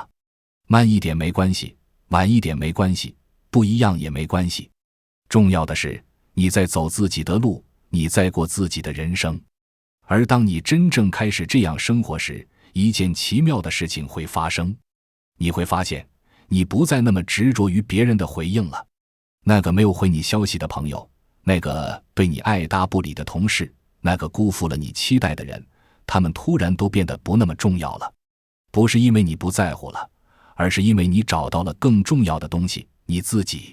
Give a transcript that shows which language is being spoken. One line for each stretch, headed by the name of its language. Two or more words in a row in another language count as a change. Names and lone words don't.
Chinese: 慢一點沒關係，晚一點沒關係，不一樣也沒關係。重要的是你在走自己的路，你在過自己的人生。而當你真正開始這樣生活時，一件奇妙的事情會發生。你會發現你不再那麼執着於別人的回應了。那個沒有回你消息的朋友，那個對你愛答不理的同事，那個辜負了你期待的人，他們突然都變得不那麼重要了。不是因為你不在乎了，而是因為你找到了更重要的東西，你自己。